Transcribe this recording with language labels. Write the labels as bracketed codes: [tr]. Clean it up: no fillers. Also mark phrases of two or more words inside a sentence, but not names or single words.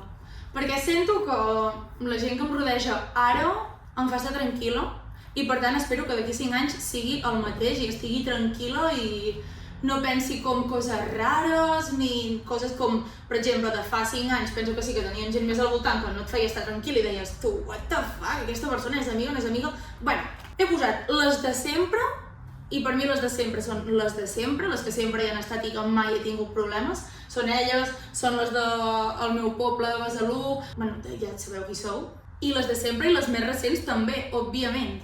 [ca] Perquè sento que la gent que em rodeja ara em fa estar tranquil·la i per tant espero que d'aquí 5 anys sigui el mateix i estigui tranquil·la i no pensi com coses rares ni coses com, per exemple, de fa 5 anys penso que sí que tenien gent més al voltant que no et feia estar tranquil i deies tu, [en] what the fuck, [ca] aquesta persona és amiga o no és amiga? Bueno, he posat les de sempre i per mi les de sempre són les de sempre, les que sempre hi han estat i que mai he tingut problemes. Són elles, són les del meu poble de Besalú, bueno, ja sabeu qui sou. I les de sempre i les més recents també, òbviament.